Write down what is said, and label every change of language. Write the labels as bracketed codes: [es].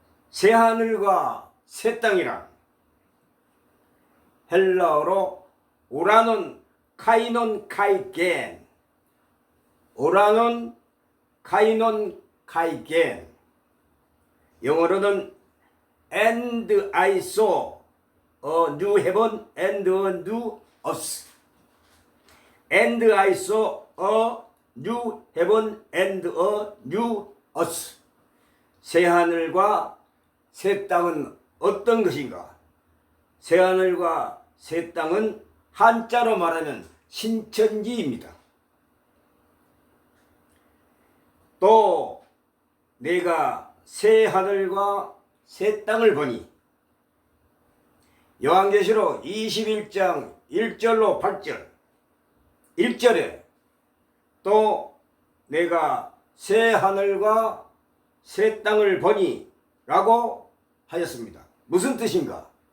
[ko] 새 하늘과 새 땅이란 헬라어로 오라논 카이논 카이겐, 오라논 카이논 카이겐, 영어로는 [en] and I saw a new heaven and a new earth. And I saw a new heaven and a new earth. [ko] 새 하늘과 새 땅은 어떤 것인가? 새 하늘과 새 땅은 한자로 말하면 신천지입니다. 또 내가 새 하늘과 새 땅을 보니, 요한계시록 21장 1절로 8절, 1절에 또 내가 새 하늘과 새 땅을 보니 라고 하였습니다. 무슨 뜻인가?